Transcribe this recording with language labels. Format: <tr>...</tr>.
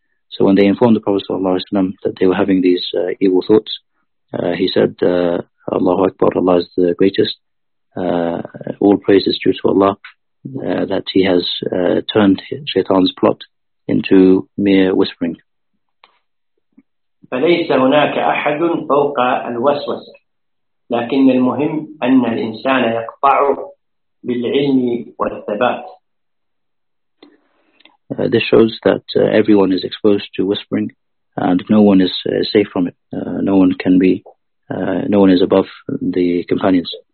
<en>So when they informed the Prophet sallallahu alaihi wasallam that they were having these evil thoughts, he said, Allahu Akbar, Allah is the greatest. All praise is due to Allah that He has turned Shaitan's plot into mere whispering.</en> <ar>فليس هناك أحد فوق الوسوسة، لكن المهم أن الإنسان يقطع بالعلم والثبات.</ar> <en>This shows that everyone is exposed to whispering, and no one is safe from it. No one can be. No one is above the companions.</en>